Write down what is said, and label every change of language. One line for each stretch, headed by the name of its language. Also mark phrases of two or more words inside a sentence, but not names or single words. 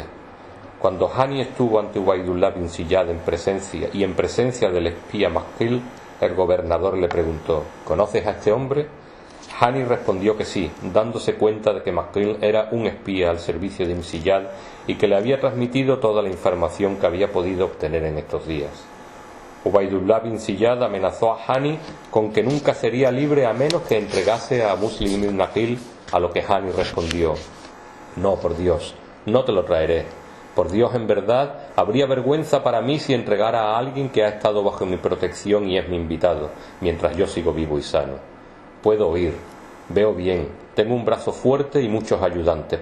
Spanish: Cuando Hani estuvo ante Ubaydullah ibn Ziyad en presencia del espía Maqil, el gobernador le preguntó: ¿Conoces a este hombre? Hani respondió que sí, dándose cuenta de que Maqil era un espía al servicio de Insiyad y que le había transmitido toda la información que había podido obtener en estos días. Ubaydullah ibn Ziyad amenazó a Hani con que nunca sería libre a menos que entregase a Muslim ibn Aqil, a lo que Hani respondió: No, por Dios, no te lo traeré. Por Dios, en verdad, habría vergüenza para mí si entregara a alguien que ha estado bajo mi protección y es mi invitado, mientras yo sigo vivo y sano. Puedo oír, veo bien, tengo un brazo fuerte y muchos ayudantes.